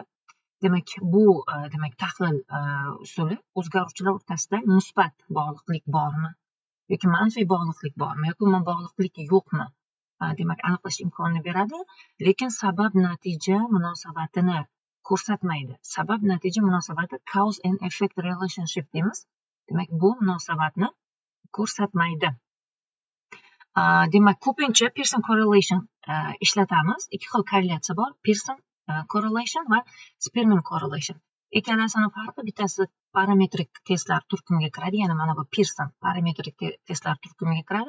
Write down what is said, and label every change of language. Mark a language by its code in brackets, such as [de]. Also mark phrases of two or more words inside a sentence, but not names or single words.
[uz] Demak, bu demak tahlil usuli o'zgaruvchilar o'rtasida musbat bog'liqlik bormi yoki manfiy bog'liqlik bormi yoki umuman bog'liqlik yo'qmi demak aniqlash imkonini beradi, lekin sabab natija munosabatini ko'rsatmaydi. Sabab natija munosabati [en] cause and effect relationship [uz] deymiz. Demak, bu munosabatni ko'rsatmaydi. Demak, ko'pincha Pearson correlation ishlatamiz. Ikki xil korrelyatsiya bor: Pearson correlation va Spearman correlation. Ikkalasini farqi, bittasi parametrik testlar turkumiga kiradi, ya'ni mana bu Pearson parametrik testlar turkumiga kiradi.